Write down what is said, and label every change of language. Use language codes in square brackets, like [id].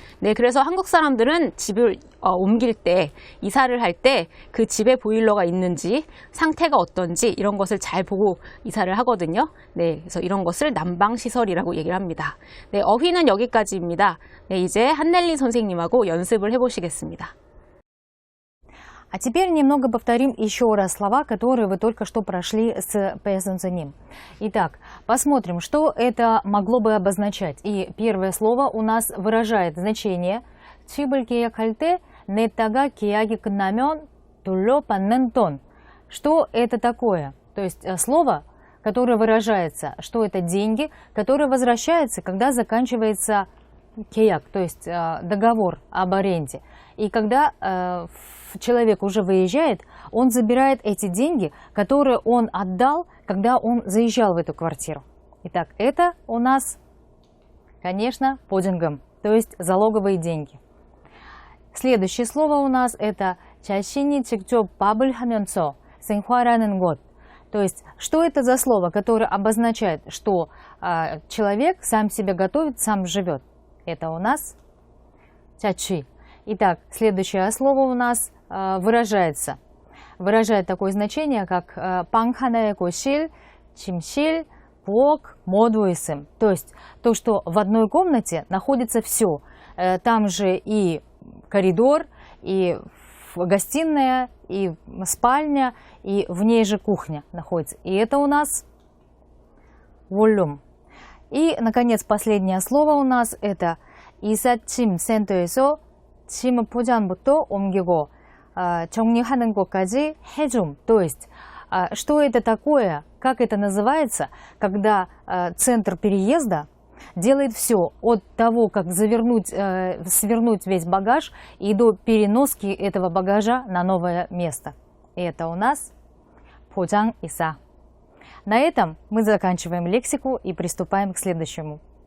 [ko] 네, 그래서 한국 사람들은 집을 옮길 때, 이사를 할 때 그 집에 보일러가 있는지, 상태가 어떤지 이런 것을 잘 보고 이사를 하거든요. 네, 그래서 이런 것을 난방시설이라고 얘기를 합니다. 네, 어휘는 여기까지입니다. 네, 이제 한넬리 선생님하고 연습을 해보시겠습니다. [ru] А теперь немного повторим еще раз слова, которые вы только что прошли с пэсэнцэним. Итак, посмотрим, что это могло бы обозначать. И первое слово у нас выражает значение «Чиб을 계약할 때 냈다가 계약이 끝나면 돌려받는 돈». Что это такое? То есть слово, которое выражается, что это деньги, которые возвращаются, когда заканчивается кеяк, то есть договор об аренде. И когда человек уже выезжает, он забирает эти деньги, которые он отдал, когда он заезжал в эту квартиру. Итак, это у нас, конечно, подингом, то есть залоговые деньги. Следующее слово у нас это 자신이 직접 밥을 하면서 생활하는 것. То есть, что это за слово, которое обозначает, что человек сам себя готовит, сам живет. Это у нас чачи. Итак, следующее слово у нас выражает такое значение, как 방하나의 거실, 침실, 부엌, 모두 있음. То есть, то, что в одной комнате находится все. Там же и коридор, и гостиная, и спальня, и в ней же кухня находится. И это у нас волюм. И, наконец, последнее слово у нас это 이삿짐 센터에서 짐 포장부터 옮기고 정리하는 것까지 해줌. То есть, что это такое, как это называется, когда центр переезда делает все от того, как свернуть весь багаж и до переноски этого багажа на новое место. И это у нас 포장 이사. На этом мы заканчиваем лексику и приступаем к следующему.